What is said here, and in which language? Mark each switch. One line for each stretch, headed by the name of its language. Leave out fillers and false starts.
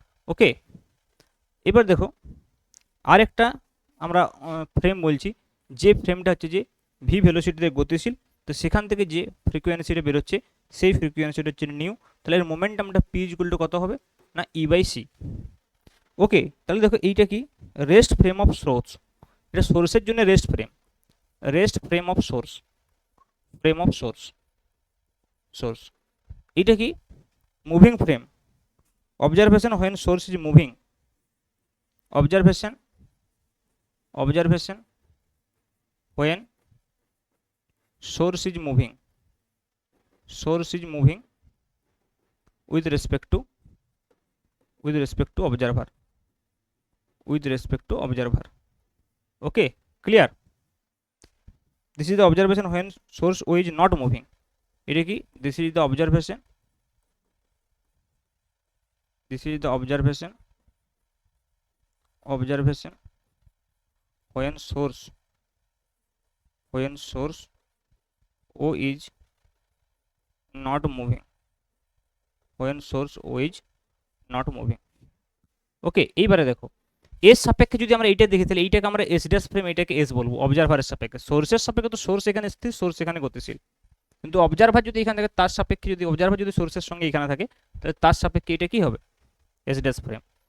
Bangla: ওকে, এবার দেখো আরেকটা আমরা ফ্রেম বলছি, যে ফ্রেমটা হচ্ছে যে ভি ভেলোসিটিতে গতিশীল, তো সেখান থেকে যে ফ্রিকোয়েন্সিটা বেরোচ্ছে সেই ফ্রিকোয়েন্সিটা হচ্ছে নিউ, তাহলে এর মোমেন্টামটা পি ইকুয়াল টু কত হবে না ই বাই সি। ওকে, তাহলে দেখো এইটা কি রেস্ট ফ্রেম অফ সোর্স, এটা সোর্সের জন্য rest frame, rest frame of swords, frame of swords, source. এটা কি
English: Moving frame, observation when source is moving, observation, observation when source is moving, source is moving with respect to observer, with respect to observer. Okay, clear? This is the observation when source O is not moving.
Bangla: এটা কি
English: this is the observation, this is the observation, observation when source O is not moving, when source O is not moving.
Bangla: ওকে, এইবারে দেখো S সাপেক্ষে যদি আমরা এইটা দেখি তাহলে এইটাকে আমরা এস ড্যাশ ফ্রেম, এটাকে এস বলবো অবজারভারের সাপেক্ষে। সোর্সের সাপেক্ষে তো সোর্স এখানে স্থির, সোর্স এখানে গতিশীল, কিন্তু অবজারভার যদি এখানে থাকে তার সাপেক্ষে, যদি অবজারভার যদি সোর্সের সঙ্গে এখানে থাকে তাহলে তার সাপেক্ষে এটা কি হবে এস ড্যাশ ফ্রেম।